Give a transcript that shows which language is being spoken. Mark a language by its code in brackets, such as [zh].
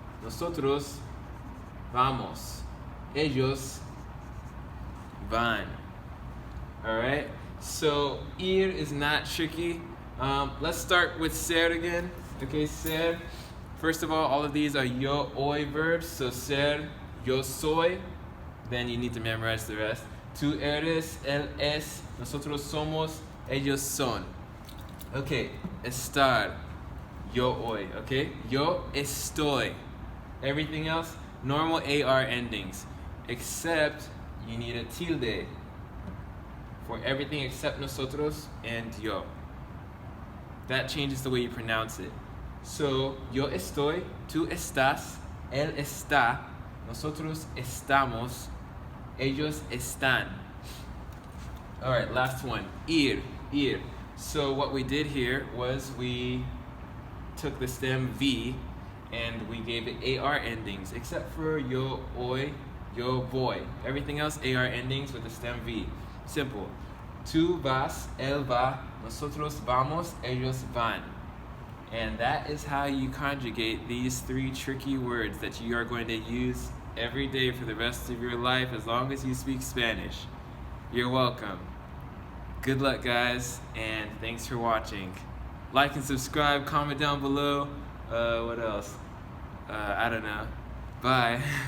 [es] Nosotros vamos. Ellos van. Alright? [en] So ir is not tricky. Let's start with ser again. Okay, ser. First of all of these are yo hoy verbs. So ser, [es] yo soy. [en] Then you need to memorize the rest. [es] Tú eres, él es, nosotros somos, ellos son. Okay, estar, yo hoy. Okay, yo estoy. [en] Everything else, normal AR endings, except you need a tilde for everything except nosotros and yo. That changes the way you pronounce it. [es] So, yo estoy, tú estás, él está, nosotros estamos, ellos están. [en] Alright, last one. Ir. So what we did here was we took the stem V and we gave it AR endings, except for yo hoy, [es] yo voy. [en] Everything else AR endings with the stem V. Simple. [es] Tú vas, él va, nosotros vamos, ellos van. [en] And that is how you conjugate these three tricky words that you are going to use every day for the rest of your life as long as you speak Spanish. You're welcome. Good luck, guys, and thanks for watching. Like and subscribe, comment down below. What else? I don't know. Bye.